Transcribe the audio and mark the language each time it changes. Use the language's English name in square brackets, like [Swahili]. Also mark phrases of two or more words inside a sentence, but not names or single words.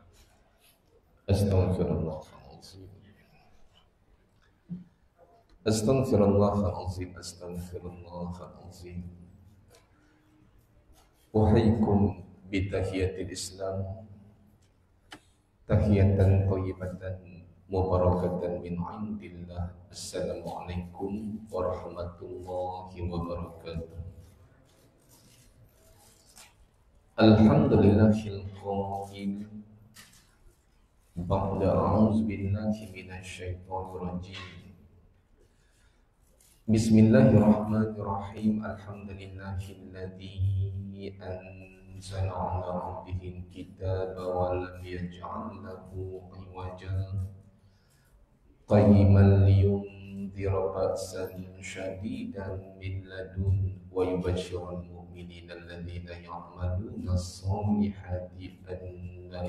[Arabic] أستغفر الله العظيم. أستغفر الله العظيم. أستغفر الله العظيم. أحييكم بتحية الإسلام، تحية طيبة مباركة من عند الله. السلام عليكم ورحمة الله وبركاته. الحمد لله القائل بعد أعوذ بالله من الشيطان الرجيم. بسم الله الرحمن الرحيم. الحمد لله الذي أنزل على عبده الكتاب ولم يجعل له عوجا قيما لينذر بأسا شديدا من لدنه ويبشر المؤمنين الذين يعملون الصالحات أن